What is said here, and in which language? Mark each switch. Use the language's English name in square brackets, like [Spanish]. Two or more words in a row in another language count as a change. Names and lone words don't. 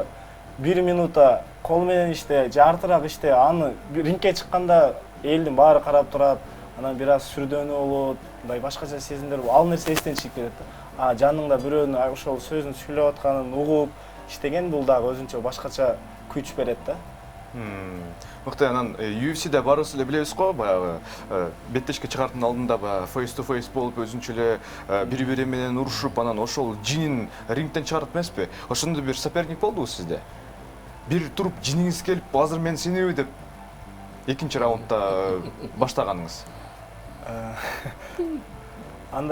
[Kyrgyz] Мисалы, 1 минута кол менен иште, жартыраак иште, аны рингке чыкканда элдин баары карап турат, анан бир аз сүрдөөнү болот, мындай башкача сезимдер, ал нерсе эстен чыгып кетет да. Жаныңда бирөөнүн ошол сөзүн сүйлөп атканын угуп иштеген бул дагы өзүнчө башкача күч берет да. Мыкты, анан UFC'де барыбыз эле билебиз го, баягы беттешке чыгардын алдында [English] face to face [Kyrgyz] болуп өзүнчө эле бири-бири менен урушуп, анан ошол жинин рингден чыгарып эмеспи? Ошондой бир соперник болдубу сизде? Бир туруп жиниңиз келип, азыр мен сенеби деп экинчи раундда баштаганыңыз. Андай